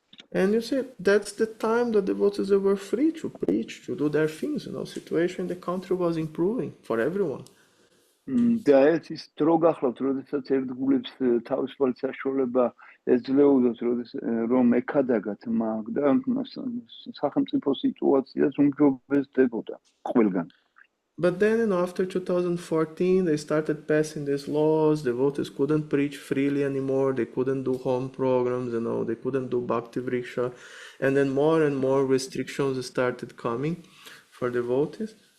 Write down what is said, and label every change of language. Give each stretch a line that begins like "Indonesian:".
English: And you see, that's the time that devotees were free to preach, to do their things, situation in the country was improving for everyone.
Georgian: და ეს ის დრო გახლავთ, როდესაც ერთგულებს თავისუფალი საშუალება ეძლეოდათ, რომ ეკადაგათ მაგ და სახელმწიფო სიტუაციას უმჯობესდებოდა ყველგან.
English: But then, after 2014, they started passing these laws. Devotees couldn't preach freely anymore. They couldn't do home programs, they couldn't do Bhakti Vriksha. And then more and more restrictions started coming for devotees.